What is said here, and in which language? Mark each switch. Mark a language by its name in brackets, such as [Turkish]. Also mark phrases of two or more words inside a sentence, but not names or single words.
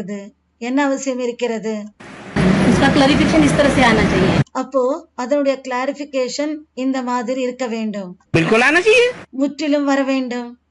[Tamil] என்ன அவசியம் இருக்கிறது? [Hindi] इसका क्लैरिफिकेशन इस तरह से आना चाहिए. [Tamil] அப்போ அதனுடைய கிளாரிபிகேஷன் இந்த மாதிரி இருக்க வேண்டும், [Hindi] बिल्कुल आना चाहिए। [Tamil] முற்றிலும் வர வேண்டும்.